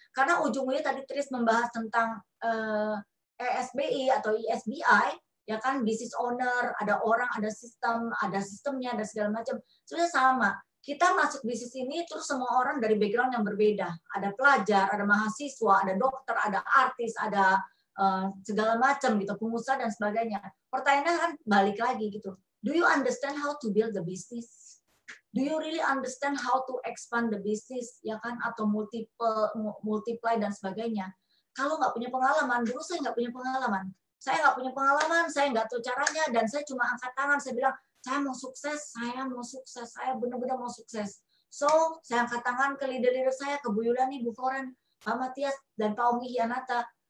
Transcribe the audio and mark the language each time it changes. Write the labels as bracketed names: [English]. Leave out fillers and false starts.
[Indonesian] Karena ujungnya tadi Tris membahas tentang ESBI atau ISBI, ya kan, business owner, ada orang, ada sistem, ada sistemnya, ada segala macam. Sebenarnya sama. Kita masuk bisnis ini terus semua orang dari background yang berbeda. Ada pelajar, ada mahasiswa, ada dokter, ada artis, ada segala macam gitu, pengusaha dan sebagainya. Pertanyaannya kan balik lagi gitu. [English] Do you understand how to build the business? Do you really understand how to expand the business, [Indonesian] ya kan? Atau multiply dan sebagainya. Kalau nggak punya pengalaman, dulu saya nggak punya pengalaman. Saya nggak punya pengalaman, saya nggak tahu caranya, dan saya cuma angkat tangan, saya bilang, saya mau sukses, saya benar-benar mau sukses. So, saya angkat tangan ke leader-leader saya, ke Bu Yulani, Bu Foren, Pak Matias, dan Pak Omi Hianata.